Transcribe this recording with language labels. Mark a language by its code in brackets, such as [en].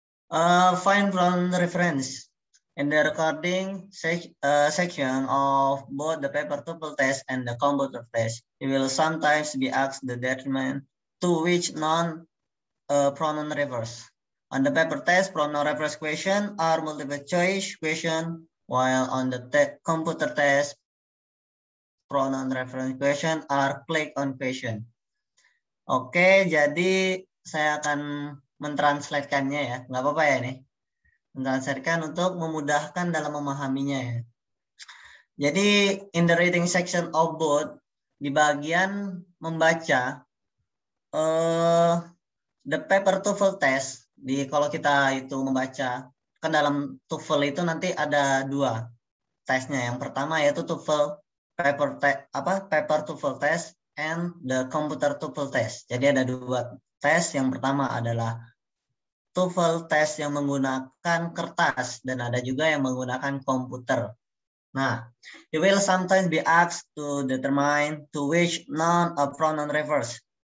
[en] Find from the reference. In the recording section of both the paper tuple test and the computer test, you will sometimes be asked the determine to which pronoun refers. On the paper test, pronoun refers question are multiple choice question, while on the computer test, pronoun reference question are click on question. [id] Oke, jadi saya akan mentranslatekannya ya, nggak apa-apa ya nih. Mentranslatekan untuk memudahkan dalam memahaminya ya. Jadi [en] in the reading section of both, [id] di bagian membaca [en] the paper TOEFL test, [id] kalau kita itu membaca kan dalam TOEFL itu nanti ada 2 tesnya. Yang pertama yaitu [en] TOEFL paper TOEFL test and the computer TOEFL test. [id] Jadi ada 2 tes. Yang pertama adalah TOEFL test yang menggunakan kertas dan ada juga yang menggunakan komputer. [en] Nah, you will sometimes be asked to determine to which noun a pronoun refers.